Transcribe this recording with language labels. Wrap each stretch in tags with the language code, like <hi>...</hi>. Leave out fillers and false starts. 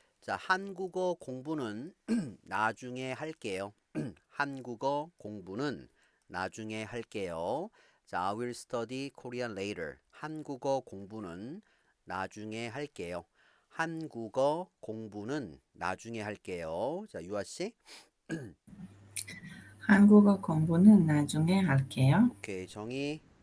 <ko>자, 한국어 공부는 나중에 할게요. 한국어 공부는 나중에 할게요.</ko> <en>자, I will study Korean later.</en> <ko>한국어 공부는 나중에 할게요. 한국어 공부는 나중에 할게요. 자, 유아 씨. 한국어 공부는 나중에 할게요. 오케이, 정희.</ko>